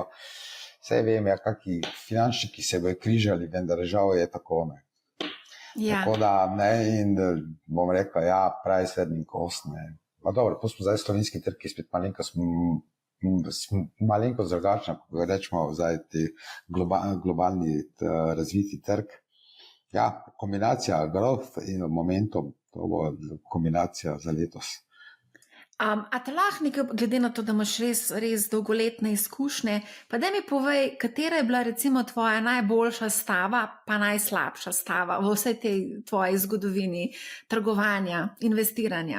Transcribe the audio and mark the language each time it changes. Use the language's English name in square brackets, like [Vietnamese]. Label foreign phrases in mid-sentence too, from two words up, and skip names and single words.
[Slovenian] Vse vem, ja, kakšni finančniki se bojo križali, vendar žal je tako, ne. Ja. Tako da, ne, in bom rekel, ja, [English] price earning cost, [Slovenian] ne. Pa dobro, to smo zdaj slovenski trg, ki spet malenko drugačna, ko rečemo zdaj ti globalni razviti trg. Ja, kombinacija growth in momentum, to bo kombinacija za letos. A te lahko nekaj, glede na to, da imaš res dolgoletne izkušnje, pa da mi povej, katera je bila recimo tvoja najboljša stava, pa najslabša stava v vsej tej tvoji zgodovini trgovanja, investiranja?